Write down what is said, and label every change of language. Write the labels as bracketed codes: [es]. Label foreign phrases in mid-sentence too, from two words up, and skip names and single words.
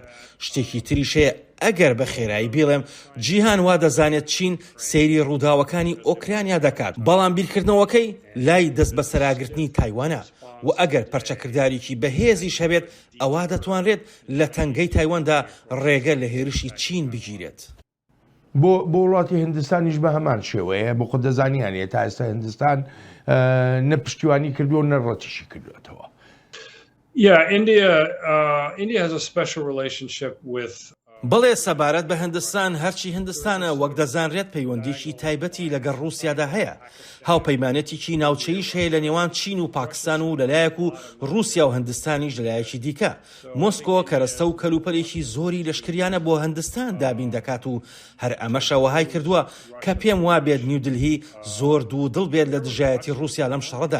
[ckb] شتێکی تریشەیە ئەگەر بە خێرایی بڵێم جیهان وا دەزانێت چین سەیری ڕووداوەکانی ئۆکرانیا دەکات، بەڵام بیرکردنەوەکەی لای دەست بە سەراگرتنی تایوانە و ئەگەر پەرچەکردارێکی بەهێزیش هەبێت ئەوا دەتوانرێت لە تەنگەی تایواندا ڕێگە لە هێرشی چین بگیرێت. بۆ وڵاتی هندستانیش بە هەمان شێوەیە بۆ خۆ دەزانیانێ تا ئێستا هندستان نە پشتیوانی کردووە نە ڕەتیشی کردوێتەوە. [en] India has a special relationship with [ckb] بەڵێ سەبارەت بە هەندستان هەرچی هەندستانە وەک دەزانرێت پەیوەندیشی تایبەتی لەگەڵ رووسیادا هەیە. هاوپەیمانەتێکی ناوچەیش هەیە لە نێوان چین و پاکستان و لەلایەک و رووسیا و هەندستانیش لەلایەکی دیکە. مۆسکۆ کەرەستە و کەلوپەلێکی زۆری لەشکریانە بۆ هەندستان دابین دەکات و هەر ئەمەشە وەهای کردووە کە پێم وابێت نیودلهی زۆر دوو دڵ بێت لە دژایەتی رووسیا لەم شەڕەدا.